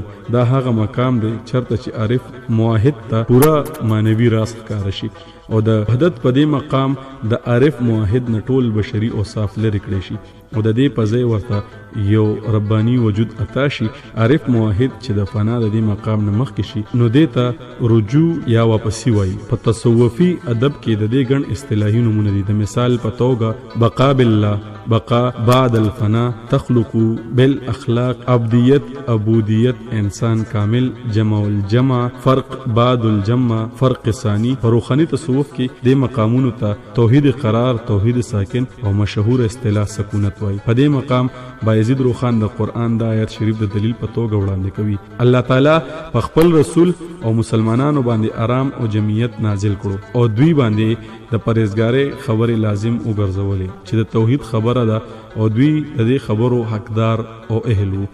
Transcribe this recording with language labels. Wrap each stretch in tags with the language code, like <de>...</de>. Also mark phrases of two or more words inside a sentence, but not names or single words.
<ps>دا هغه مقام دی چرته چې عارف موحد ته پورا مانوي راز ښکارا شي او د وحدت په دې مقام د عارف موحد نه ټول بشري اوصاف لري کړی شي او د دې په ځای ورته یو ربانی وجود عطا شي. عارف موحد چې د فنا د دې مقام نه مخکې شي نو دې ته رجوع یا واپسی وای. په تصوفي ادب کې د دې ګڼ اصطلاحي نمونه دي. د مثال په توګه</ps> <ar>بقا بالله، بقا بعد الفنا، تخلق بالاخلاق،</ar> <ps>عبدیت، عبودیت، انسان کامل،</ps> <ar>جمع الجمع، فرق بعد الجمع،</ar> <ps>فرق ثانی. په روحاني تصوف کې د مقامونو ته توحید قرار، توحید ساکن او مشهور اصطلاح سکونت وای. په دې مقام بایزید روخان د قرآن د آیت شریف د دلیل په توګه وړاندې کوي: الله تعالی په خپل رسول او مسلمانانو باندې آرام او جمعیت نازل کړو او دوی باندې د پرهیزګارۍ خبرې لازم وګرځولې چې د توحید خبره ده او دوی د دې خبرو حقدار او اهل وو.</ps>